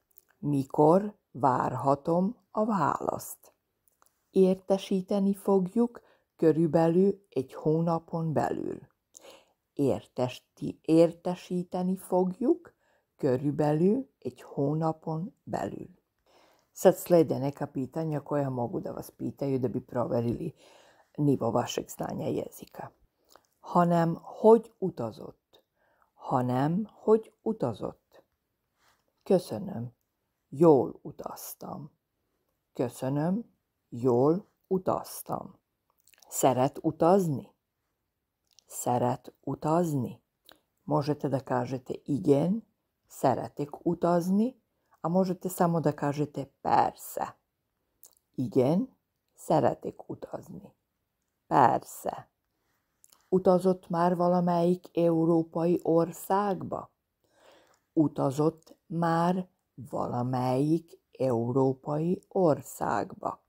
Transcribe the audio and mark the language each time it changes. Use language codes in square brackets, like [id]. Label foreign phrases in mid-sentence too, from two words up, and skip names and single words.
[hu] Mikor várhatom a választ? Értesíteni fogjuk körülbelül egy hónapon belül. Értesíteni fogjuk körülbelül egy hónapon belül. [sr] Sad slede neka pitanja koja mogu da vas pitaju da bi proverili nivo vašeg znanja jezika. [hu] Hanem, hogy utazott? Hanem, hogy utazott? Köszönöm, jól utaztam. Köszönöm, jól utaztam. Szeret utazni? Szeret utazni? [sr] Možete da kažete [hu] igen, szeretek utazni, [sr] a možete samo da kažete persze. [hu] Igen, szeretek utazni. Persze. Utazott már valamelyik európai országba? Utazott már valamelyik európai országba?